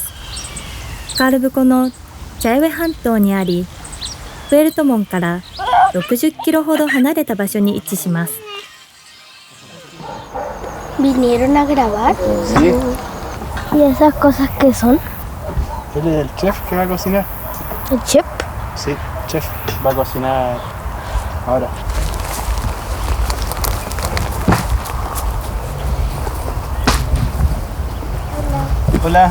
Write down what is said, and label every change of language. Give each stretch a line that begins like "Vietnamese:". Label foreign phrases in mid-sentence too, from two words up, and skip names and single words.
Japanese: カルブコのチャヤウェ半島にあり、プエルトモンから60キロほど離れた場所に位置します。
Spanish: ¿Vinieron a grabar? Sí. ¿Y esas cosas qué son? Él es el chef que va a cocinar. ¿El chef? Sí, chef. Va a cocinar ahora. Hola.